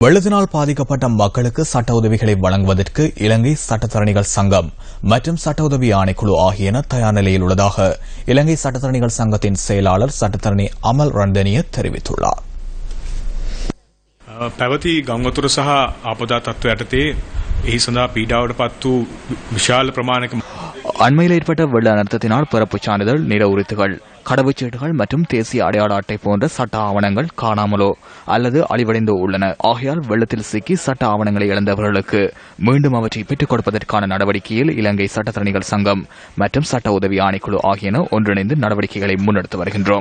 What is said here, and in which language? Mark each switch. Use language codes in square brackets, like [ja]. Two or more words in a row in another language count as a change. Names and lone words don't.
[ta] வெள்ளத்தினால் பாதிக்கப்பட்ட மக்களுக்கு சட்ட உதவிகளை வழங்குவதற்கு இலங்கை சட்டத்தரணிகள் சங்கம் மற்றும் சட்ட உதவி ஆணைக்குழு ஆகியன தயார் நிலையில் உள்ளதாக இலங்கை சட்டத்தரணிகள் சங்கத்தின் செயலாளர் சட்டத்தரணி அமல் ரண்டனிய தெரிவித்துள்ளார். [si] පැවති ගංවතුර සහ ආපදා තත්ත්ව යටතේ එහි සඳහා පීඩාවට පත් වූ විශාල ප්‍රමාණයක [ta] அண்மையில் ஏற்பட்ட வெள்ள அனர்த்தத்தினால் பிறப்புச் சான்றிதழ், நில உரித்துகள், கடவுச்சீட்டுகள் மற்றும் தேசிய அடையாள அட்டை போன்ற சட்ட ஆவணங்கள் காணாமலோ அல்லது அழிவடைந்தோ உள்ளன. ஆகையால் வெள்ளத்தில் சிக்கி சட்ட ஆவணங்களை இழந்தவர்களுக்கு மீண்டும் அவற்றை பெற்றுக் கொடுப்பதற்கான நடவடிக்கையில் இலங்கை சட்டத்தரணிகள் சங்கம் மற்றும் சட்ட உதவி ஆணைக்குழு ஆகியன ஒன்றிணைந்து நடவடிக்கைகளை முன்னெடுத்து வருகின்றோம்.